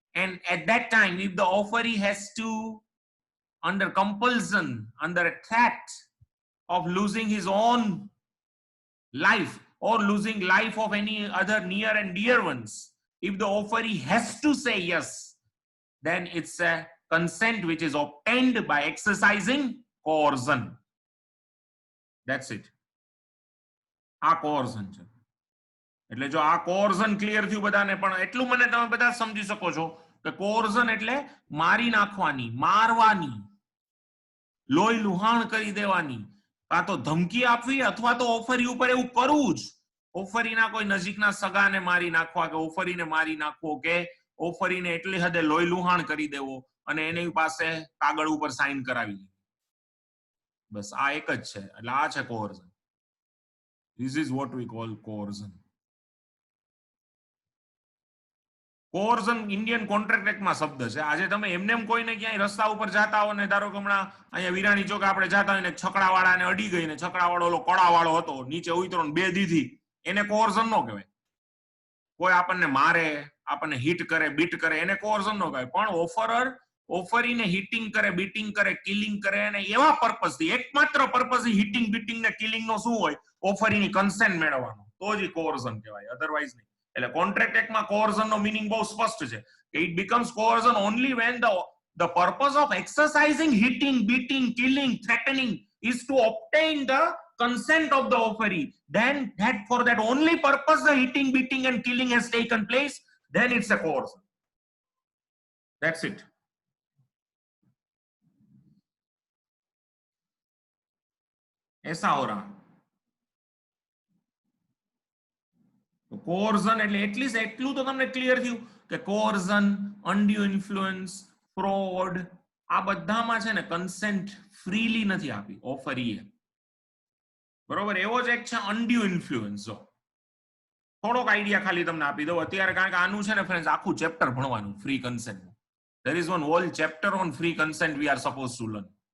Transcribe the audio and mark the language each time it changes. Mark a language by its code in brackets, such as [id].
[en] And at that time, if the offeree has to, under compulsion, under a threat of losing his own life or losing life of any other near and dear ones, if the offeree has to say yes, then it's a consent which is obtained by exercising coercion. That's it. [gu] આ coercion છે. એટલે જો આ coercion clear થયું બધાને, પણ એટલું મને તમે બધા સમજી શકો છો કે coercion એટલે મારી નાખવાની, મારવાની, લોહી લુહાણ કરી દેવાની, કાં તો ધમકી આપવી અથવા તો ઓફરી ઉપર એવું કરવું જ, ઓફરીના કોઈ નજીકના સગાને મારી નાખવા કે ઓફરીને મારી નાખવો કે ઓફરીને એટલી હદે લોહી લુહાણ કરી દેવો અને એની પાસે કાગળ ઉપર સાઇન કરાવી લેવી. બસ આ એક જ છે. એટલે આ છે coercion. [en] This is what we call coercion. [gu] કોર્ઝન Indian contract એક્ટમાં શબ્દ છે. આજે તમે એમને એમ કોઈને ક્યાંય રસ્તા ઉપર જાતા હો ને ધારો કે હમણાં અહીંયા વિરાણી ચોકે આપણે જાતા હોય ને છકડાવાળાને અડી ગઈ ને છકડાવાળો ઓલો કડાવાળો હતો, નીચે ઉતરો ને બે દીધી, એને કોર્ઝન નો કહેવાય. કોઈ આપણને મારે, આપણને હિટ કરે, બીટ કરે, એને કોર્ઝન નો કહેવાય. પણ ઓફરર ઓફરીને હિટિંગ કરે, બીટિંગ કરે, કિલિંગ કરે અને એવા પર્પઝથી, એકમાત્ર પર્પઝ હિટિંગ બીટિંગ ને કિલિંગ નો શું હોય? ઓફરીની કન્સેન્ટ મેળવવાનો, તો જ કોર્ઝન કહેવાય, અધરવાઇઝ નહીં. એટલે કોન્ટ્રાક્ટ એક્ટમાં કોર્ઝન નો મીનિંગ બહુ સ્પષ્ટ છે કે [en] It becomes coercion only when the purpose of exercising hitting, beating, killing, threatening is to obtain the consent of the offeree. Then that for that only purpose the hitting, beating and killing has taken place, then it's a coercion. That's it. [hi] ऐसा हो रहा. [gu] કોર્ઝન એટલે at least એટલું તો તમને clear થયું કે કોર્ઝન, અનડ્યુ influence, fraud, આ બધામાં છે ને કન્સેન્ટ ફ્રીલી નથી આપી ઓફરીએ. બરોબર? એવો જ એક છે અનડ્યુ ઇન્ફ્લુઅન્સ. જો થોડોક આઈડિયા ખાલી તમને આપી દઉં અત્યારે, કારણ કે આનું છે ને ફ્રેન્ડ્સ આખું ચેપ્ટર ભણવાનું free consent. [en] There is one whole chapter on free consent we are supposed to learn.